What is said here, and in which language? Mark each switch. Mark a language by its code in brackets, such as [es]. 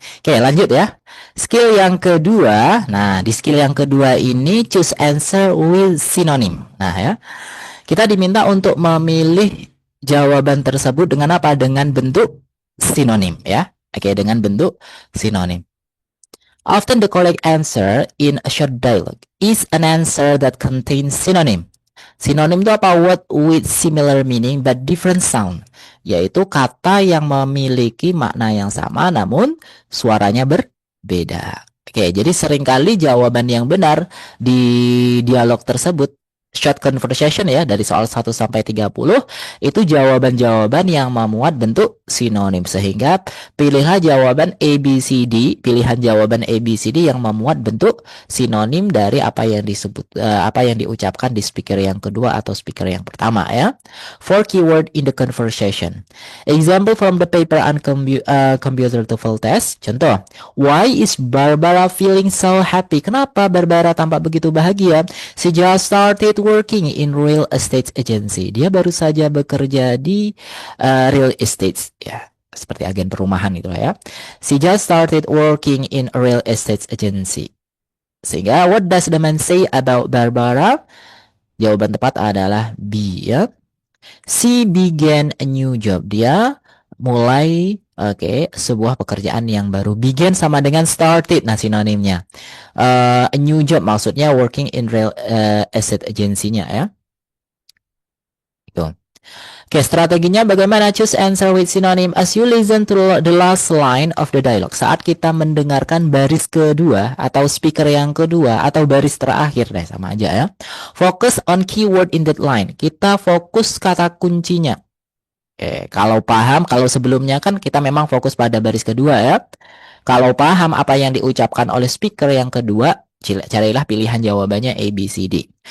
[id] Oke, lanjut ya. Skill yang kedua. Nah, di skill yang kedua ini [en] choose answer with synonym. [id] Nah, ya. Kita diminta untuk memilih jawaban tersebut dengan apa? Dengan bentuk sinonim, ya. Oke, dengan bentuk sinonim. [en] Often the correct answer in a short dialogue is an answer that contains synonym. [id] Sinonim itu apa? [en] Word with similar meaning but different sound. [id] Yaitu kata yang memiliki makna yang sama namun suaranya berbeda. Oke, jadi seringkali jawaban yang benar di dialog tersebut [en] short conversation [id] ya dari soal 1 sampai 30 itu jawaban-jawaban yang memuat bentuk sinonim sehingga pilihlah jawaban ABCD, pilihan jawaban ABCD yang memuat bentuk sinonim dari apa yang disebut apa yang diucapkan di speaker yang kedua atau speaker yang pertama ya. [en] 4 keyword in the conversation. Example from the paper on computer TOEFL test. Contoh, why is Barbara feeling so happy? [id] Kenapa Barbara tampak begitu bahagia? [en] She just started working in real estate agency. [id] Dia baru saja bekerja di real estate ya, seperti agen perumahan itu ya. [en] She just started working in a real estate agency. [id] Sehingga [en] what does the man say about Barbara? [id] Jawaban tepat adalah B ya. [en] She began a new job. [id] Dia mulai sebuah pekerjaan yang baru. Began sama dengan started, nah sinonimnya. [en] A new job [id] maksudnya [en] working in real estate agency-nya ya. Itu. [id] Oke, strateginya bagaimana? [en] Choose answer with synonym as you listen to the last line of the dialogue. [id] Saat kita mendengarkan baris kedua atau speaker yang kedua atau baris terakhir deh, sama aja ya. [en] Focus on keyword in that line. [id] Kita fokus kata kuncinya. Oke, kalau paham, kalau sebelumnya kan kita memang fokus pada baris kedua ya. Kalau paham apa yang diucapkan oleh speaker yang kedua, carilah pilihan jawabannya A, B, C, D.